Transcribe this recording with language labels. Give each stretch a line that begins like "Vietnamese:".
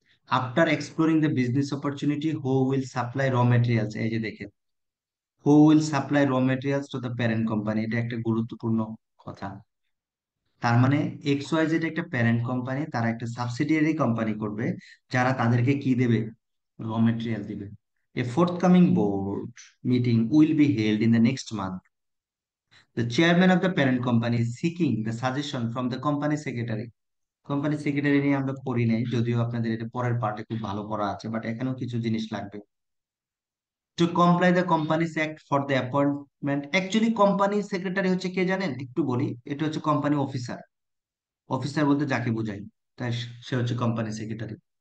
English: After exploring the business opportunity, who will supply raw materials.
Bangla: এই যে দেখেন,
English: who will supply raw materials to the parent company,
Bangla: এটা একটা গুরুত্বপূর্ণ কথা। তার মানে এক্স ওয়াই জেড একটা প্যারেন্ট কোম্পানি, তারা একটা সাবসিডিয়ারি কোম্পানি করবে, যারা তাদেরকে কি দেবে? র মেটেরিয়াল দিবে।
English: A forthcoming board meeting will be held in the next month. The chairman of the parent company is seeking the suggestion from the company secretary.
Bangla: Company secretary নিয়ে আমরা পড়ি নাই, যদিও আপনাদের এটা পরের পার্টে খুব ভালো পড়া আছে, বাট এখানেও কিছু জিনিস লাগবে।
English: To comply the companies act for the appointment.
Bangla: Actually company secretary হচ্ছে কে জানেন? একটু বলি, এটা হচ্ছে কোম্পানি অফিসার। অফিসার বলতে যাকে বোঝাই, তাই সে হচ্ছে কোম্পানি সেক্রেটারি।